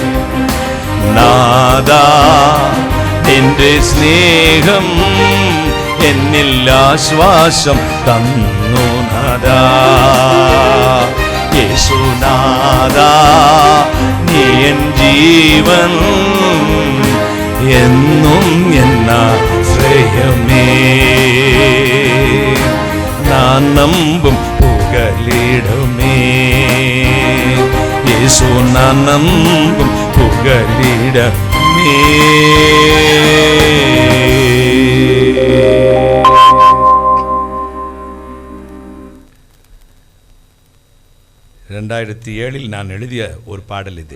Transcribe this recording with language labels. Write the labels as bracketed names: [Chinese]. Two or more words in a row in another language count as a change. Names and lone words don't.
[Malayalam] നാദാ നിന്റെ സ്നേഹം എന്നിൽ ആശ്വാസം തന്നു നാഥാ. യേശുനാഥാ നീ എൻ ജീവൻ, എന്നും എന്നാശ്രയമേ. [Tamil] நான் நம்பும் புகலிடமே இயேசு, நான் நம்பும் புகலிடமே. (2007) நான் எழுதிய ஒரு பாடல் இது.